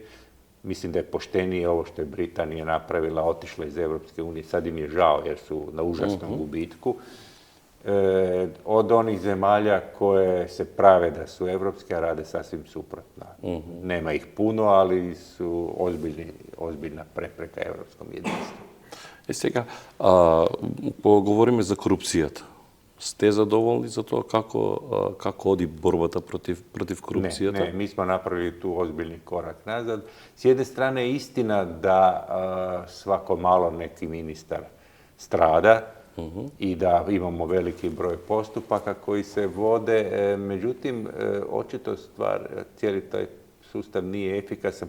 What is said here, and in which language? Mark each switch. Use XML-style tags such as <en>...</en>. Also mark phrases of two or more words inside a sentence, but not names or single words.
<hr>Mislim da je poštenije ovo što je Britanija napravila, otišla iz Europske unije. Sad im je žao jer su na užasnom gubitku. Od onih zemalja koje se prave da su evropske, a rade sasvim suprotno. Nema ih puno, ali su ozbiljna prepreka evropskom jedinstvu.</hr> <mk>Сега, кога говориме за корупцијата, сте задоволни за тоа како оди борбата против корупцијата?</mk> <hr>Ne, mi smo napravili tu ozbiljni korak nazad. S jedne strane je istina da svako malo neki ministar strada i da imamo veliki broj postupaka koji se vode. Međutim, očito cijeli taj sustav nije efikasan.</hr>